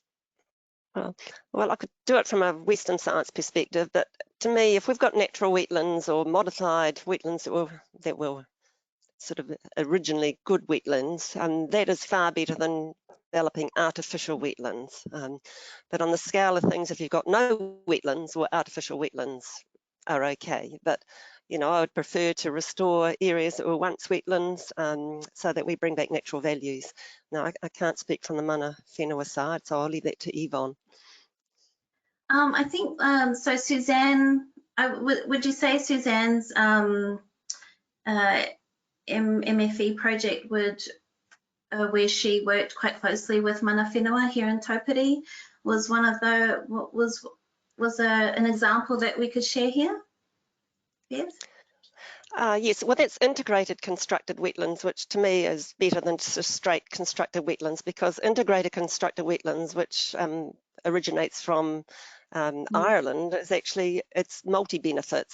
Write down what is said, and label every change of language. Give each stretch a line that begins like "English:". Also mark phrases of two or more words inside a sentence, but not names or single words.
English: Well, I could do it from a Western science perspective, but to me, if we've got natural wetlands or modified wetlands that were sort of originally good wetlands, that is far better than developing artificial wetlands. But on the scale of things, if you've got no wetlands, or artificial wetlands are okay. But you know, I would prefer to restore areas that were once wetlands so that we bring back natural values. Now, I can't speak from the
Māori: mana whenua
English: side, so I'll leave that to Yvonne. I think, so Suzanne, would you say Suzanne's MFE project would, where she worked quite closely with
Māori: mana whenua
English: here in Taupiri, was one of the, was an example that we could share here? Yes. Yes, well, that's integrated constructed wetlands, which to me is better than just straight constructed wetlands, because integrated constructed wetlands, which originates from Ireland, is actually, it's multi-benefits.